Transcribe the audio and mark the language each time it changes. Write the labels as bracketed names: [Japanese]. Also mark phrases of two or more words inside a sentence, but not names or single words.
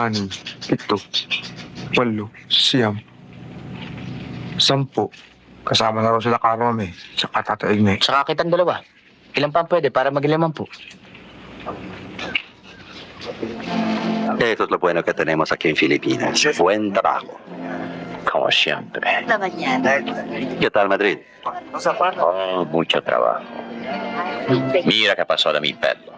[Filipino] 7, 8, 9, 10. Kasama na raw sila Karome, saka Tata Igne. Saka kitang dalawa. Ilan pa ang pwede para mag-5? [Spanish] Eso es lo bueno que tenemos aquí en Filipinas. Buen trabajo. Como siempre. ¿Qué tal Madrid? Oh, mucho trabajo. Mira qué pasó de mi pelo.